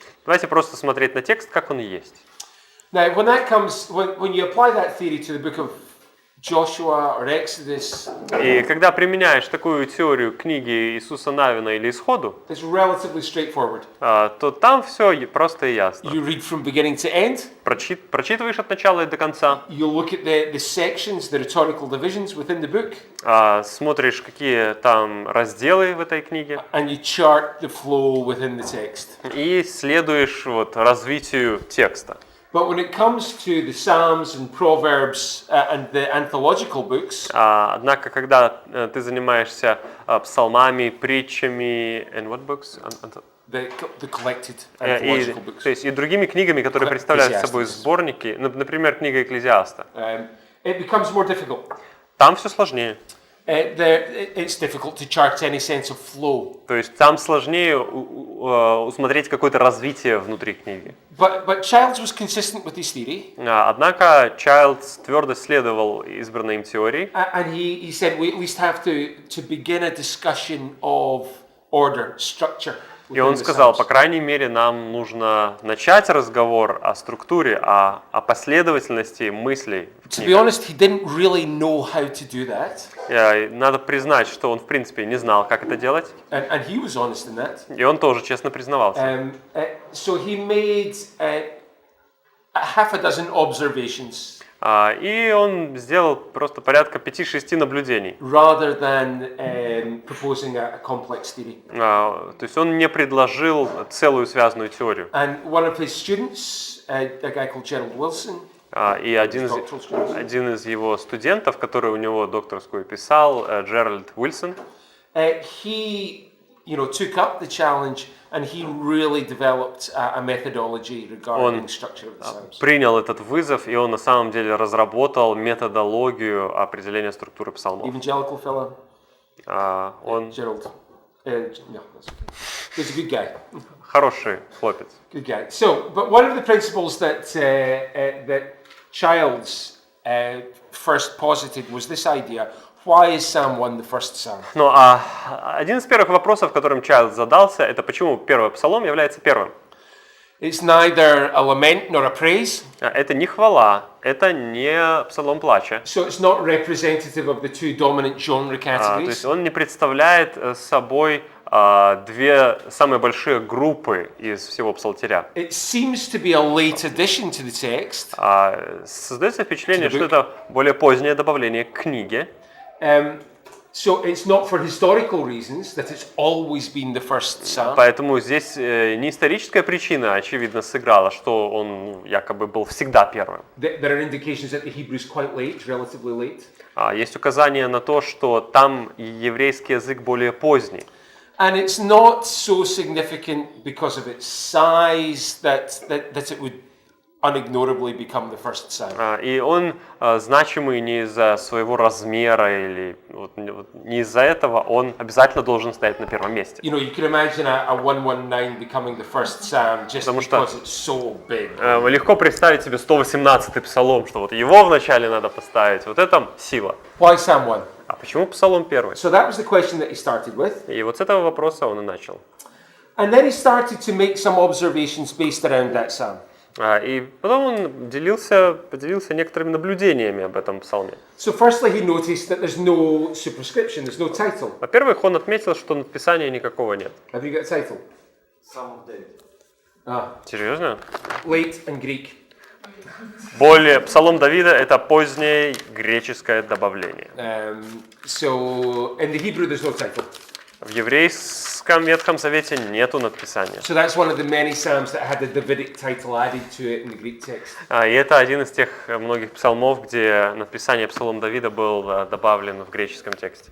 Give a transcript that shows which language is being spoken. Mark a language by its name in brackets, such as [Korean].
[Russian] Давайте просто смотреть на текст, как он есть. [English] Now, when you apply that theory to the book of Joshua or Exodus, [Russian] И когда применяешь такую теорию книги Иисуса Навина или Исходу, [English] it's relatively straightforward. [Russian] то там все просто и ясно. [English] You read from beginning to end. [Russian] Прочитываешь от начала и до конца, [English] You look at the sections, the rhetorical divisions within the book, [Russian] смотришь, какие там разделы в этой книге, [English] and you chart the flow within the text. [Russian] и следуешь развитию текста. [English] But when it comes to the Psalms and Proverbs and the anthological books, [Russian] Однако, когда ты занимаешься псалмами, притчами, [English] and what books? the collected anthological books, [Russian] То есть и другими книгами, которые представляют собой сборники, например, книга Экклезиаста, [English] it becomes more difficult. [Russian] там все сложнее. [English] It's difficult to chart any sense of flow. [Russian] То есть там сложнее усмотреть какое-то развитие внутри книги. [English] But Childs was consistent with his theory. [Russian] Однако Чайлдс твердо следовал избранной им теории. [English] And he said we at least have to begin a discussion of order, structure. [Russian] И он сказал, по крайней мере, нам нужно начать разговор о структуре, о последовательности мыслей в [English] To be [Russian] книгах. [English] honest, he didn't really know how to do that. [Russian] Надо признать, что он, в принципе, не знал, как это делать. [English] And he was honest in that. [Russian] И он тоже честно признавался. [English] So he made half a dozen observations [Russian] И он сделал просто порядка 5-6 наблюдений. [English] rather than proposing a complex theory. [Russian] То есть он не предложил целую связанную теорию. [English] And one of his students, a guy called Gerald Wilson, [Russian] И один из его студентов, который у него докторскую писал, Джеральд Уилсон, [English] he took up the challenge and he really developed a methodology regarding the structure of the Psalms. [Russian] принял этот вызов, и он на самом деле разработал методологию определения структуры псалмов. [English] Evangelical fellow, [Russian] Он [English] Gerald. No, that's okay. He's a good guy. [Russian] хороший хлопец. [English] Good guy. So, but one of the principles that Childs first posited was this idea: why is Psalm 1 the first psalm? [Russian] Ну, один из первых вопросов, которым Чайлдс задался, это почему первый псалом является первым. [English] It's neither a lament nor a praise. [Russian] Это не хвала, это не псалом плача. [English] So it's not representative of the two dominant genre [Russian] То есть [English] categories. [Russian] он не представляет собой две самые большие группы из всего псалтиря. [English] It seems to be a late addition to the text. [Russian] Создается впечатление, что это более позднее добавление к книге. [English] So it's not for historical reasons that it's always been the first psalm. [Russian] Поэтому здесь не историческая причина, очевидно, сыграла, что он якобы был всегда первым. [English] There are indications that the Hebrew is quite late, relatively late. [Russian] Есть указание на то, что там еврейский язык более поздний. [English] And it's not so significant because of its size that it would unignorably become the first psalm. [Russian] И он значимый не из-за своего размера или не из-за этого, он обязательно должен стоять на первом месте. [English] You know, you can imagine a 119 becoming the first psalm just because it's so big. [Russian] Легко представить себе 118-й псалом, что вот его вначале надо поставить. Вот это сила. [English] Why Psalm 1? [Russian] А почему псалом первый? [English] So that was the question that he started with. [Russian] И вот с этого вопроса он и начал. [English] And then he started to make some observations based around that psalm. [Russian] И потом он поделился некоторыми наблюдениями об этом псалме. [English] So firstly, he noticed that there's no superscription, there's no title. [Russian] Во-первых, он отметил, что надписания никакого нет. [English] Have you got a title? Psalm of David. [Russian] Серьезно? [English] Late and Greek. [Russian] Псалом Давида — это позднее греческое добавление. [English] So in the Hebrew, there's no title. [Russian] В еврейском Ветхом Завете нету надписания. [English] So that's one of the many psalms that had the Davidic title added to it in the Greek text. [Russian] И это один из тех многих псалмов, где надписание Псалом Давида был добавлено в греческом тексте.